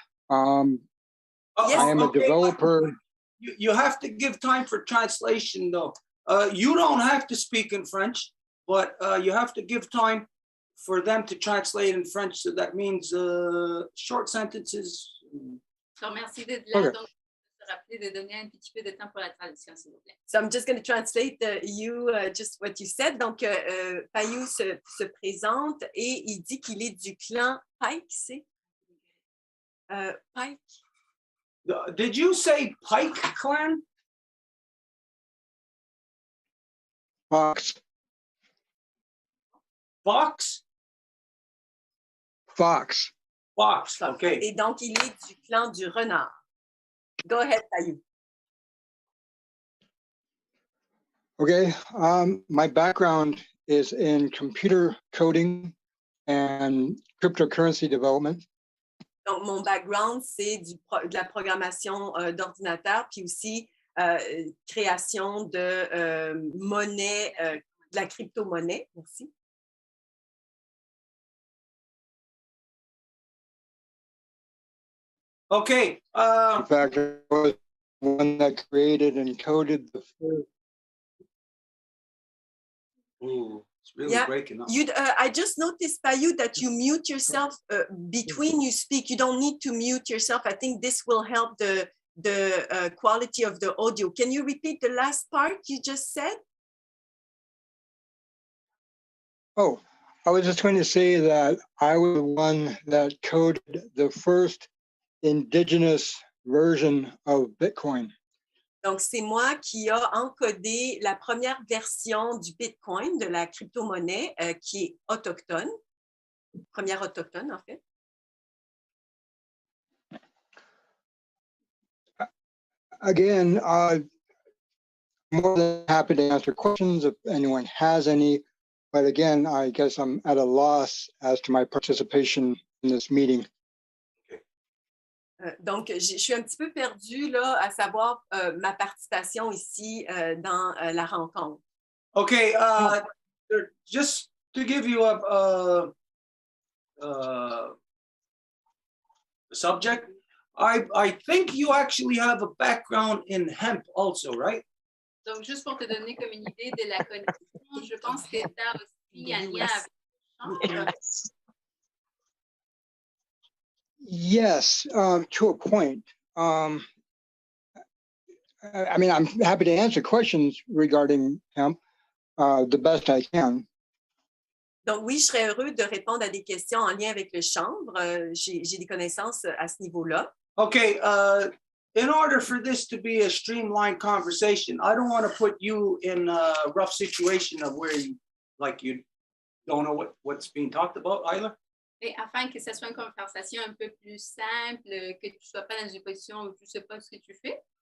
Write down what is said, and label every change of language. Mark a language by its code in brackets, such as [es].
[en] I am a developer. You have to give time for translation, though. You don't have to speak in French, but you have to give time for them to translate in French. So that means short sentences. [fr] So, merci d'être là. Donc, rappeler de donner un petit peu de temps pour la traduction, s'il vous plaît. [en] So I'm just going to translate just what you said. [fr] Donc, Myou se présente et il dit qu'il est du clan Pike, c'est? Pike. [en] Did you say Pike clan? Fox. Fox? Fox. Fox, okay. [fr] Et donc, il est du clan du renard. [en] Go ahead, Myou. Okay, my background is in computer coding and cryptocurrency development. [fr] Donc, mon background, c'est de la programmation d'ordinateur, puis aussi création de monnaie, de la crypto-monnaie aussi. [en] Okay. In fact, I was one that created and coded the first. Ooh, it's really Yeah. breaking up. I just noticed, Myou, that you mute yourself between you speak. You don't need to mute yourself. I think this will help the quality of the audio. Can you repeat the last part you just said? Oh, I was just going to say that I was the one that coded the first indigenous version of Bitcoin. [fr] Donc, c'est moi qui a encodé la première version du Bitcoin, de la crypto-monnaie, qui est autochtone. Première autochtone, en fait. [en] Again, more than happy to answer questions if anyone has any. But again, I guess I'm at a loss as to my participation in this meeting. [fr] Donc, je suis un petit peu perdue là, à savoir ma participation ici dans la rencontre. [en] Okay, just to give you a subject, I think you actually have a background in hemp also, right? [fr] Donc, juste pour te donner comme une idée de la connexion, je pense que tu as aussi un lien avec le change. [en] Yes, to a point. I mean, I'm happy to answer questions regarding hemp the best I can. [fr] Donc oui, je serais heureux de répondre à des questions en lien avec le chanvre. J'ai des connaissances à ce niveau-là. [en] Okay, in order for this to be a streamlined conversation, I don't want to put you in a rough situation of where you don't know what's being talked about, Isla. [fr] Et afin que ce soit une conversation un peu plus simple, que tu ne sois pas dans une position où tu ne sais pas ce que tu fais.